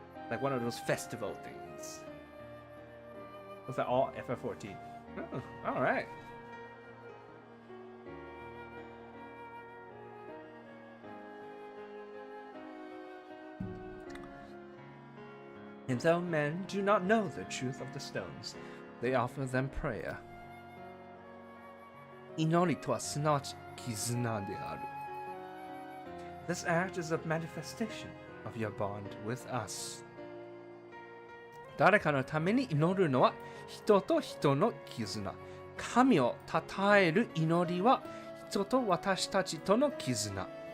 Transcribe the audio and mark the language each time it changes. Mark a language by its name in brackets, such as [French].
[English] Like one of those festival things. Was that all FF14? Oh, all right. And though men do not know the truth of the stones, they offer them prayer. [Japanese] 祈りとはすなわち絆である. [English] This act is a manifestation of your bond with us. [Japanese] 誰かのために祈るのは人と人の絆。神を称える祈りは人と私たちとの絆。